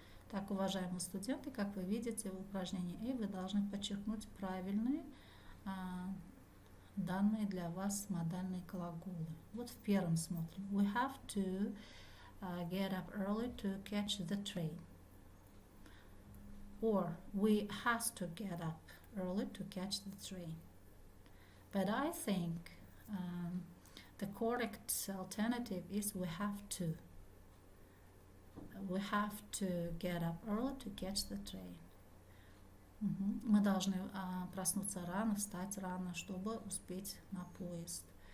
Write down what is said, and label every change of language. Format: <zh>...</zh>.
<ru>Так, уважаемые студенты, как вы видите, в упражнении A вы должны подчеркнуть правильные данные для вас модальные глаголы. Вот в первом смотрим.</ru> <en>We have to get up early to catch the train. Or we has to get up early to catch the train. But I think the correct alternative is we have to. We have to get up early to catch the train.</en> <ru>Мы должны проснуться рано, встать рано, чтобы успеть на поезд.</ru>